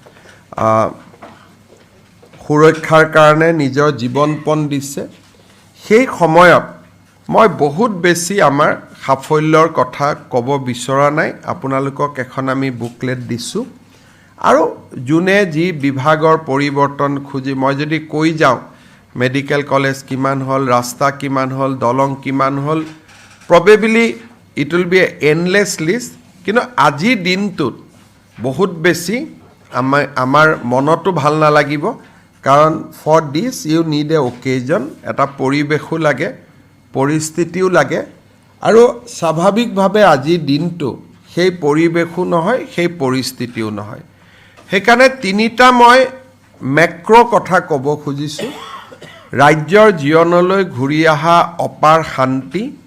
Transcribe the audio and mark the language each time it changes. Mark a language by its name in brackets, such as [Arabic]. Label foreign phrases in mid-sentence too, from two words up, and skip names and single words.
[Assamese] সুৰক্ষাৰ কাৰণে নিজৰ জীৱনপণ দিছে সেই সময়ত মই বহুত বেছি আমাৰ সাফল্যৰ কথা ক'ব বিচৰা নাই আপোনালোকক এখন আমি বুকলেট দিছো আৰু জুনে যি বিভাগৰ পৰিৱৰ্তন খুজি মই যদি কৈ যাওঁ মেডিকেল কলেজ কিমান হল ৰাস্তা কিমান হল দলং কিমান হল [English] probably it will be an endless list [Assamese] কিন্তু আজি দিনটোত বহুত বেছি আমাৰ মনটো ভাল নালাগিব কাৰণ [English] for this you need a occasion [Assamese] এটা পৰিবেশো লাগে পৰিস্থিতিও লাগে আৰু স্বাভাৱিকভাৱে আজি দিনটো সেই পৰিবেশো নহয় সেই পৰিস্থিতিও নহয় হেকাৰণে তিনিটা মই মেক্ৰ কথা ক'ব খুজিছো ৰাজ্যৰ জীৱনলৈ ঘূৰি অহা অপাৰ শান্তি